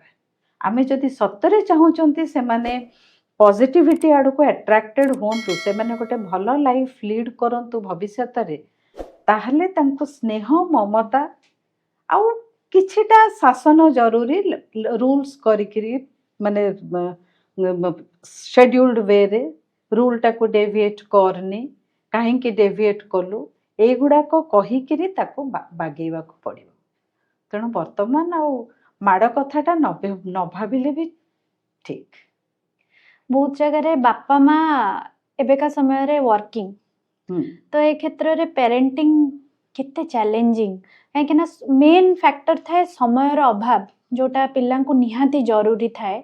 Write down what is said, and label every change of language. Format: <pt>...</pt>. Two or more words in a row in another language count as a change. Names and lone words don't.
<or>ଆମେ ଯଦି ସତରେ ଚାହୁଁଛନ୍ତି ସେମାନେ ପଜିଟିଭିଟି ଆଡ଼କୁ ଆଟ୍ରାକ୍ଟେଡ୍ ହୁଅନ୍ତୁ, ସେମାନେ ଗୋଟେ ଭଲ</or> <en>life lead</en> <or>କରନ୍ତୁ ଭବିଷ୍ୟତରେ, ତାହେଲେ ତାଙ୍କୁ ସ୍ନେହ ମମତା ଆଉ କିଛିଟା ଶାସନ ଜରୁରୀ, ରୁଲ୍ସ କରିକିରି ମାନେ</or> <en>scheduled way</en> <or>रूलटाକୁ ଡେଭିଏଟ୍ କରନି, କାହିଁକି ଡେଭିଏଟ୍ କଲୁ, ଏଇଗୁଡ଼ାକ କହିକିରି ତାକୁ ବାଗେଇବାକୁ ପଡ଼ିବ। ତେଣୁ ବର୍ତ୍ତମାନ ଆଉ ମାଡ଼ କଥାଟା ନ ଭାବିଲେ ବି ଠିକ୍। ବହୁତ ଜାଗାରେ ବାପା ମା ଏବେକା ସମୟରେ ୱାର୍କିଂ, ତ ଏ କ୍ଷେତ୍ରରେ ପ୍ୟାରେଣ୍ଟିଂ କେତେ ଚ୍ୟାଲେଞ୍ଜିଂ, କାହିଁକିନା</or> <en>main factor</en> <or>ଥାଏ ସମୟର ଅଭାବ ଯୋଉଟା ପିଲାଙ୍କୁ ନିହାତି ଜରୁରୀ ଥାଏ।</or>